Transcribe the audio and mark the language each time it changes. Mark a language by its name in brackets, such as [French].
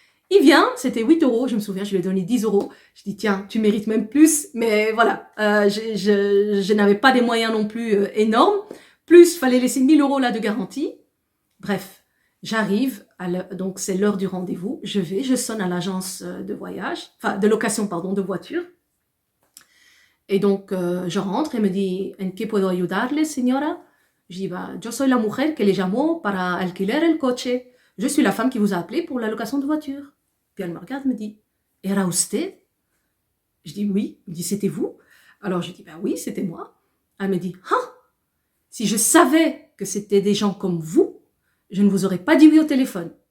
[French] Il vient, c'était 8 €, je me souviens, je lui ai donné 10 €. Je dis, tiens, tu mérites même plus, mais voilà, je n'avais pas des moyens non plus énormes. Plus, il fallait laisser 1000 € là de garantie. Bref, j'arrive, donc c'est l'heure du rendez-vous, je sonne à l'agence de voyage, enfin de location, pardon, de voiture. Et donc, je rentre et me dit, [Spanish] ¿en qué puedo ayudarle, señora? [French] Je dis, [Spanish] yo soy la mujer que le llamó para alquiler el coche. [French] Je suis la femme qui vous a appelé pour la location de voiture. Puis elle me regarde et me dit, [Spanish] ¿Era usted? [French] Je dis, oui. Elle me dit, c'était vous? Alors je dis, oui, c'était moi. Elle me dit, si je savais que c'était des gens comme vous, je ne vous aurais pas dit oui au téléphone.